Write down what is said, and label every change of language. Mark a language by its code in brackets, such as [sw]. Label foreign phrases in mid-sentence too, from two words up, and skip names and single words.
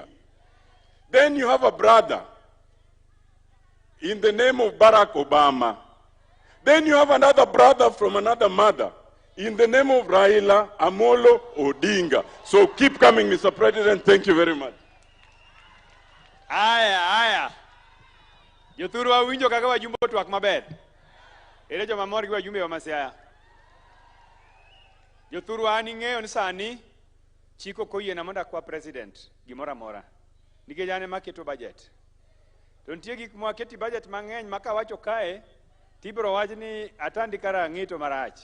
[en] Then you have a brother in the name of Barack Obama. Then you have another brother from another mother in the name of Raila Amolo Odinga. So keep coming, Mr. President. Thank you very much. [luo] Aya. Jothurwa winjo kaka wajumbe twak maber. Ere joma mor gi wajumbe wa Siaya. Jothurwa an ing'eyo ni sani chiko koyiena mondo akwa president gimoro amora. Nikech an ema keto budget. To nitie gik mwaketi budget mang'eny ma kawacho kae tibiro wach ni atandi kara ng'ito marach.